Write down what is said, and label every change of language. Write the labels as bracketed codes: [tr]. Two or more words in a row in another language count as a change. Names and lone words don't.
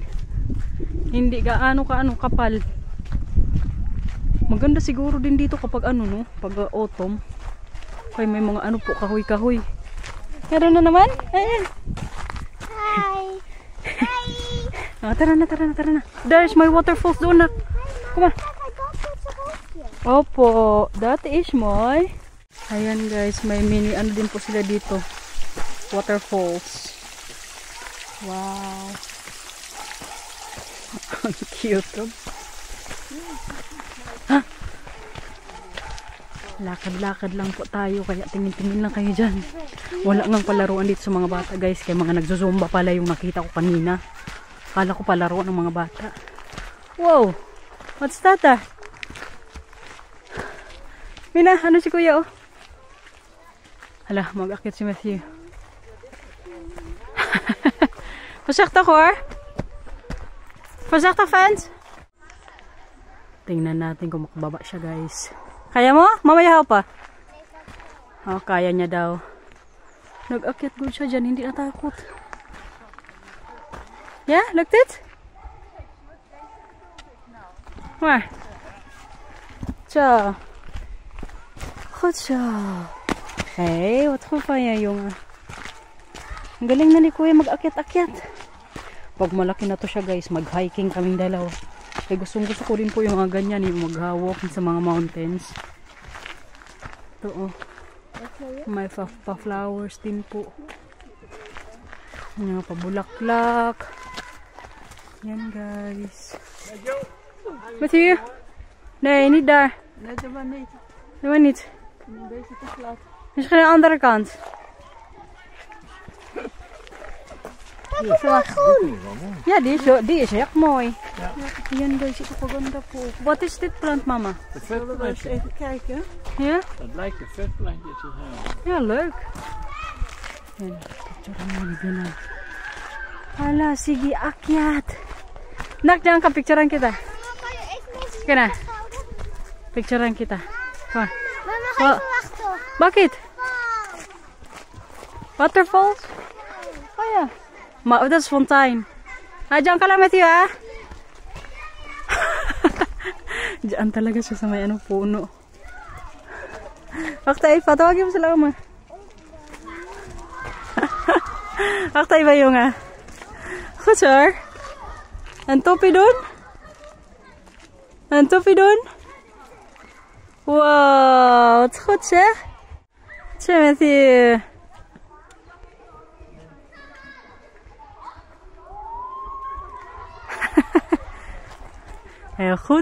[tl] Hindi gaano kapal. Maganda siguro din dito kapag ano no. Pag autumn. Kaya may mga ano po kahoy-kahoy. Meron na naman? Ayan. Hi. Ah, tara na. [en] There's my waterfalls [tl] doon na. [en] Come on. Opo, that is my. [tl] Ayan guys, may mini ano din po sila dito. [en] Waterfalls. Wow. [tl] Ang cute. Ha? Lakad-lakad lang po tayo kaya tingin-tingin lang kayo dyan. Wala ngang palaruan dito sa mga bata guys. Kaya mga nagzuzumba pala yung nakita ko kanina. Akala ko palaruan ng mga bata. [en] Wow! What's that [tl] ah? Mina, ano si kuya oh? Hala, mag-akit si Matthew. [nl] Voorzichtig hoor. Voorzichtig fans. [tl] Tingnan natin kung makababa siya guys. Kaya mo? Mamaya pa. Oh, kaya niya daw. Nag-akyat good siya dyan, hindi natakot. [en] Yeah, look it. [nl] Waar? Zo. Goed zo. Hey, wat goed van je, jongen. [tl] Ang galing na ni Kuya mag-akyat-akyat. Pag malaki na to siya, guys, mag-hiking kaming dalawa. Kaya gusto ko rin po yung mga ganyan, yung mag-walk sa mga mountains. Ito, oh. May pa-flowers din po. Mga pabulaklak. Yan, guys. Matthew? [nl] Nee, niet daar. Nee, dat was niet. Dat was niet. Deze te glad. Misschien aan de andere kant. Ja, die is echt mooi. Ja. Yan guys, ito paganda po. Wat is dit plant, mama? De Zullen we eens vetplantje. even kijken? Ja? Dat lijkt een vetplantje te zijn. Ja, leuk. [tl] Yan, picturean mo din na. Hala, sige, akyat. Nak, jangan ka, picturean kita. Kaya na. Picturean kita. [nl] Kom maar. Mama, ga even wachten. [tl] Bakit? Waterfalls? [nl] Oh ja. Maar dat is fontein. [tl] Ah, diyan ka lang, Matthew, ha? Diyan talaga siya sa may ano, puno. [nl] Wacht even, [tl] patawagin mo sila, [nl] oma. Wacht even, jongen. Goed hoor. Een toppie doen? Een toppie doen? Wow, wat goed zeg. Tja, Matthew. Heel goed.